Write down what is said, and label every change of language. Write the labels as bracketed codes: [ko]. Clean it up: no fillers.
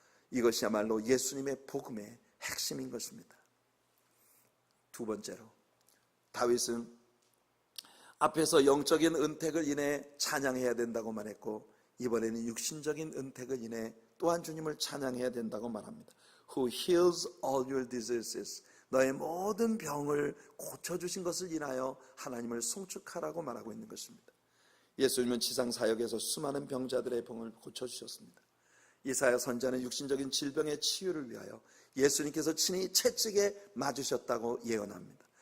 [ko] 이것이야말로 예수님의 복음의 핵심인 것입니다. 두 번째로, 다윗은 앞에서 영적인 은택을 인해 찬양해야 된다고 말했고, 이번에는 육신적인 은택을 인해 또한 주님을 찬양해야 된다고 말합니다. [en] Who heals all your diseases. [ko] 너의 모든 병을 고쳐주신 것을 인하여 하나님을 송축하라고 말하고 있는 것입니다. 예수님은 지상 사역에서 수많은 병자들의 병을 고쳐주셨습니다. 이사야 선지자는 육신적인 질병의 치유를 위하여 예수님께서 친히 채찍에 맞으셨다고 예언합니다.